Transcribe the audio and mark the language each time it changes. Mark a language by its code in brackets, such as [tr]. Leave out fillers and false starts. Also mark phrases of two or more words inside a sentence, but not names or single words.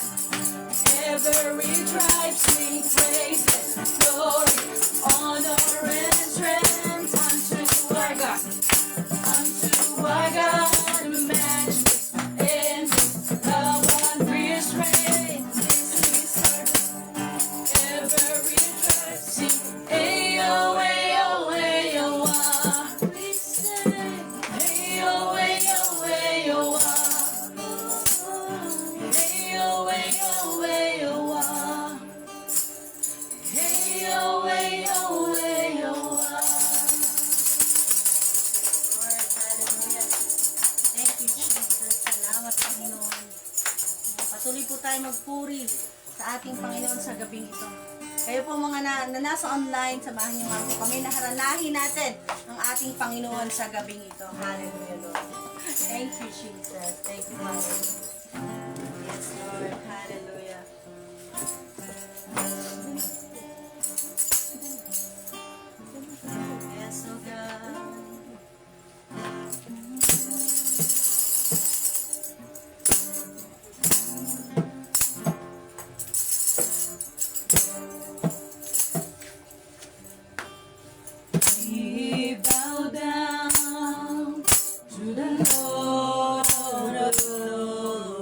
[en] Every tribe sing praises, glory, honor, and strength unto our God. Unto our God, matchless, endless, love unrestrained. This is our God. Every tribe sing, ayo, ayo, ayo, ah. We say, ayo, ayo, ayo, ah. Ayo, ayo, ayo, ah. Ayo, ayo, ayo, ah. Lord, hallelujah. Thank you, [tl] Jesus. Salamat, Panginoon. Patuloy po tayo magpuri sa ating Panginoon sa gabing ito. Kayo po mga na nasa online, samahan niyo nga po kami na haranahin natin ang ating Panginoon sa gabing ito. [en] Hallelujah, Lord. Thank you, Jesus. Thank you, Father. Yes, Lord. Hallelujah. Yes, oh God. We bow down to the Lord of Lords.